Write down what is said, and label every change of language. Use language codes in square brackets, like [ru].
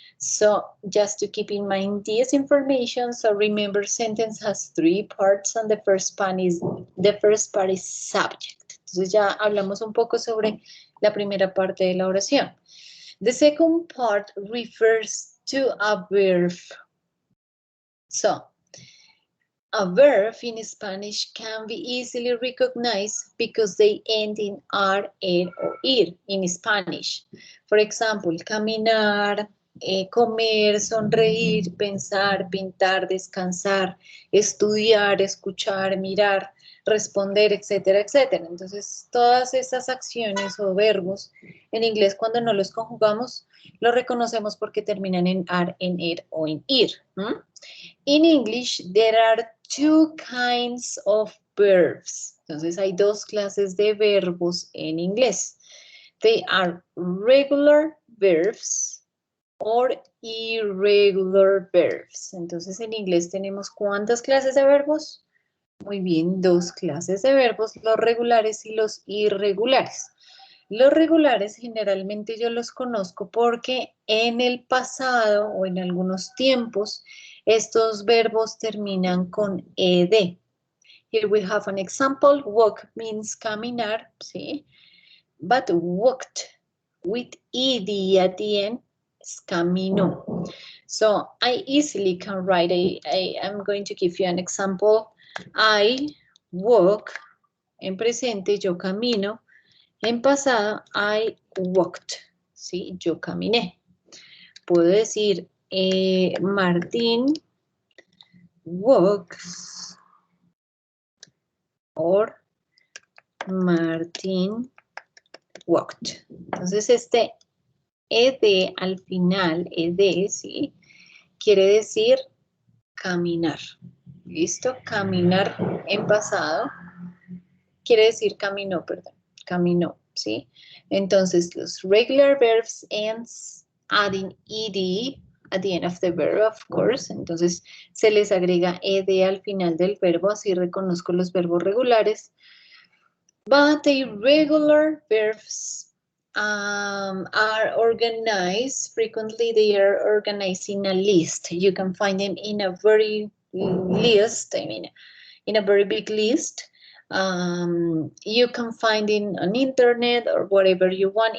[en] So just to keep in mind this information, so remember sentence has three parts and the first part is subject. [es] Entonces ya hablamos un poco sobre la primera parte de la oración. [en] The second part refers to a verb. So, a verb in Spanish can be easily recognized because they end in R, er, or ir in Spanish. [es] For example, caminar, comer, sonreír, pensar, pintar, descansar, estudiar, escuchar, mirar, responder, etcétera, etcétera. Entonces, todas esas acciones o verbos en inglés cuando no los conjugamos, los reconocemos porque terminan en ar, en er o en ir. [en] In English, there are two kinds of verbs. [es] Entonces, hay dos clases de verbos en inglés. [en] They are regular verbs or irregular verbs. [es] Entonces, en inglés tenemos ¿cuántas clases de verbos? Muy bien, dos clases de verbos, los regulares y los irregulares. Los regulares generalmente yo los conozco porque en el pasado o en algunos tiempos estos verbos terminan con ed. [en] Here we have an example. Walk means caminar, ¿sí? But walked with ed at the end is caminó. So I easily can write I'm going to give you an example. I walk, [es] en presente yo camino. En pasado, [en] I walked, [es] ¿sí? Yo caminé. Puedo decir, [en] Martín walks, or Martín walked. [es] Entonces, este ed al final, ed, ¿sí? Quiere decir caminar. ¿Listo? Caminar en pasado quiere decir caminó, perdón. Caminó, ¿sí? Entonces, los [en] regular verbs ends adding ed at the end of the verb, of course. [es] Entonces, se les agrega ed al final del verbo, así reconozco los verbos regulares. [en] But the irregular verbs are organized. Frequently, they are organized in a list. You can find them in a very list, in a very big list. You can find it on internet or whatever you want.